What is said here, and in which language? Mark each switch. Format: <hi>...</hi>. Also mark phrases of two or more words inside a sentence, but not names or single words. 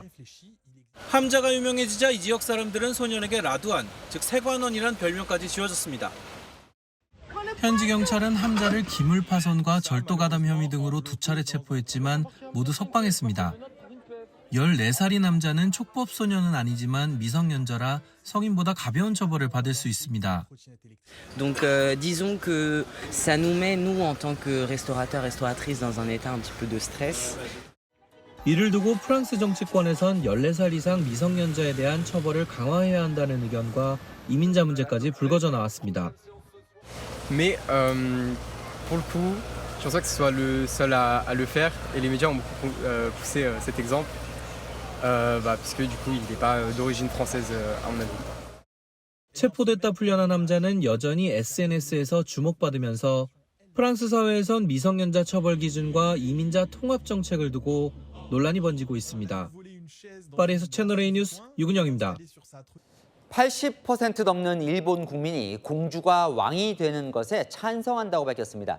<ko>함자가 유명해지자 이 지역 사람들은 소년에게 라두안, 즉 세관원이란 별명까지 지어줬습니다. 현지 경찰은 함자를 기물 파손과 절도 가담 혐의 등으로 2차례 체포했지만 모두 석방했습니다. 14살인 남자는 촉법 소년은 아니지만 미성년자라 성인보다 가벼운 처벌을 받을 수 있습니다.</ko> <fr>Donc disons que ça nous met nous en tant que restaurateurs restauratrices dans un état un petit peu de stress.</fr> <ko>이를 두고 프랑스 정치권에선 14살 이상 미성년자에 대한 처벌을 강화해야 한다는 의견과 이민자 문제까지 불거져 나왔습니다.</ko> <fr>Mais pour le coup, je pense pas que ce soit le seul à le faire et les médias ont beaucoup poussé cet exemple puisque du coup il n'est pas d'origine française à mon avis.</fr> <ko>체포됐다 풀려난 남자는 여전히 SNS에서 주목받으면서 프랑스 사회에선 미성년자 처벌 기준과 이민자 통합 정책을 두고 논란이 번지고 있습니다. 파리에서 채널A 뉴스 유근영입니다. 80% 넘는 일본 국민이 공주가 왕이 되는 것에 찬성한다고 밝혔습니다.</ko>